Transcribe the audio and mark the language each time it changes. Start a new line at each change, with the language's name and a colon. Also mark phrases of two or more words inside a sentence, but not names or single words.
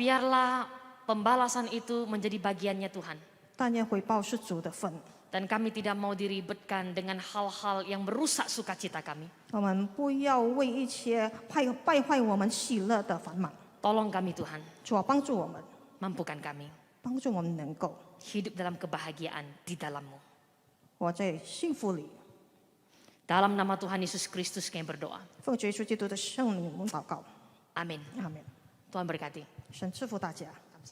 Indonesian: Biarlah pembalasan itu menjadi bagiannya Tuhan.
Chinese: 但愿回报是主的份。
Indonesian: Dan kami tidak mau diribetkan dengan hal-hal yang merusak sukacita kami.
Chinese: 我们不要为一些败坏我们喜乐的繁忙，
Indonesian: Tolong kami Tuhan,
Chinese: 主啊，帮助我们，
Indonesian: mampukan kami
Chinese: 帮助我们能够
Indonesian: hidup dalam kebahagiaan di dalam-Mu.
Chinese: 活在幸福里。
Indonesian: Dalam nama Tuhan Yesus Kristus kami berdoa.
Chinese: 奉主耶稣基督的圣名，我们祷告，
Indonesian: Amin.
Chinese: 阿门。
Indonesian: Tuhan berkati.
Chinese: 神赐福大家。